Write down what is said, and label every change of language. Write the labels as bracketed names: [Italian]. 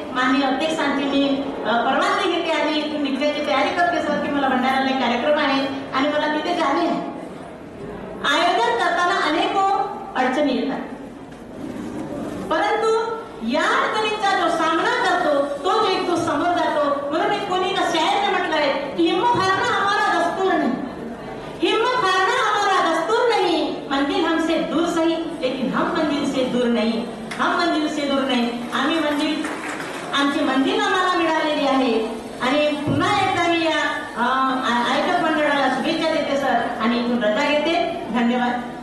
[Marathi] माननीय अध्यक्षांची मी परवानगी घेते आणि इथून निघण्याची तयारी करते सर की मला भंडाऱ्याला एक कार्यक्रम आहे आणि मला तिथे जाणे आहे. आयोजन करताना अनेक अडचणी येतात, परंतु या अडचणींचा जो सामना करतो तो जो एक तो समोर जातो. म्हणून एक कोणी [Hindi] का शायर ने [Marathi] म्हटलंय [Hindi] की हिम्मत हारना हमारा दस्तूर नहीं, हिम्मत हारना हमारा दस्तूर नहीं, मंजिल हमसे दूर सही लेकिन हम मंजिल से दूर नहीं, हम मंजिल से दूर नहीं. [Marathi] आम्ही मंजिल, आमची मंजिल आम्हाला मिळालेली आहे. आणि पुन्हा एकदा मी या आयोजक मंडळाला शुभेच्छा देते सर आणि इथून रजा घेते. धन्यवाद.